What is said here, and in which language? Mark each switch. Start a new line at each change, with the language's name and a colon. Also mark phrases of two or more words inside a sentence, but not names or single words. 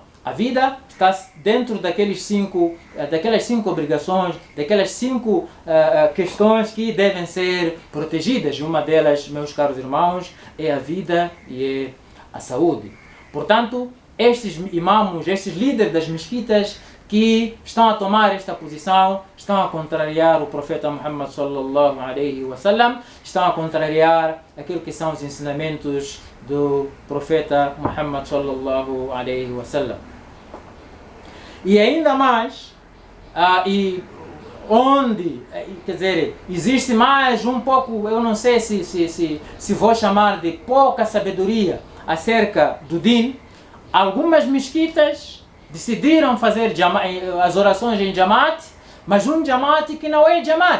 Portuguese: A vida está dentro daquelas cinco obrigações, daquelas cinco questões que devem ser protegidas. E uma delas, meus caros irmãos, é a vida e é a saúde. Portanto, estes imãos, estes líderes das mesquitas que estão a tomar esta posição, estão a contrariar o profeta Muhammad
Arabic: صلى الله عليه وسلم,
Portuguese: estão a contrariar aquilo que são os ensinamentos do profeta Muhammad
Arabic: صلى الله عليه وسلم.
Portuguese: E ainda mais, quer dizer, existe mais um pouco, eu não sei se vou chamar de pouca sabedoria acerca do Din. Algumas mesquitas decidiram fazer as orações em Jamaat, mas um Jamaat que não é Jamaat.